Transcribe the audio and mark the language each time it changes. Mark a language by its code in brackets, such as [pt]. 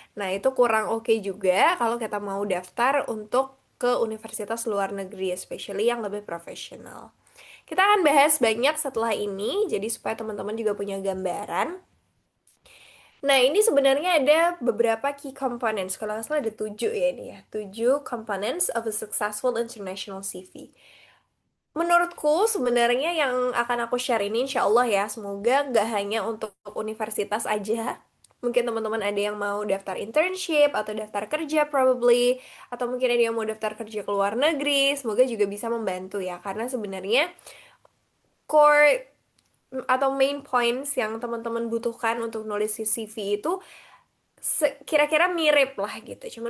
[id] Nah, itu kurang oke juga kalau kita mau daftar untuk ke universitas luar negeri, especially yang lebih profesional. Kita akan bahas banyak setelah ini, jadi supaya teman-teman juga punya gambaran. Nah, ini sebenarnya ada beberapa key components. Kalau nggak salah ada 7 ya ini ya. [en] 7 components of a successful international CV. [id] Menurutku sebenarnya yang akan aku share ini insya Allah ya, semoga nggak hanya untuk universitas aja. Mungkin teman-teman ada yang mau daftar internship atau daftar kerja probably, atau mungkin ada yang mau daftar kerja ke luar negeri, semoga juga bisa membantu ya, karena sebenarnya core atau main points yang teman-teman butuhkan untuk nulis CV itu kira-kira mirip lah gitu.